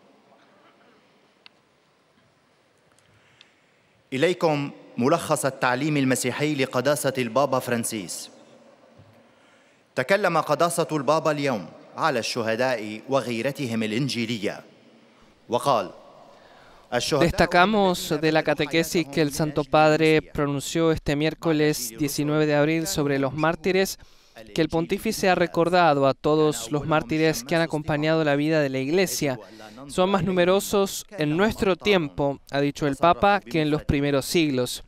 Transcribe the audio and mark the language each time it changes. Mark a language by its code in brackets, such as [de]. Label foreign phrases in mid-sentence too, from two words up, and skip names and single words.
[ar] إليكم ملخص التعليم المسيحي لقداسة البابا فرانسيس. تكلم قداسة البابا اليوم على الشهداء وغيرتهم الإنجيلية وقال: [es] Destacamos de la catequesis que el Santo Padre pronunció este miércoles 19 de abril sobre los mártires, que el pontífice ha recordado a todos los mártires que han acompañado la vida de la Iglesia. Son más numerosos en nuestro tiempo, ha dicho el Papa, que en los primeros siglos.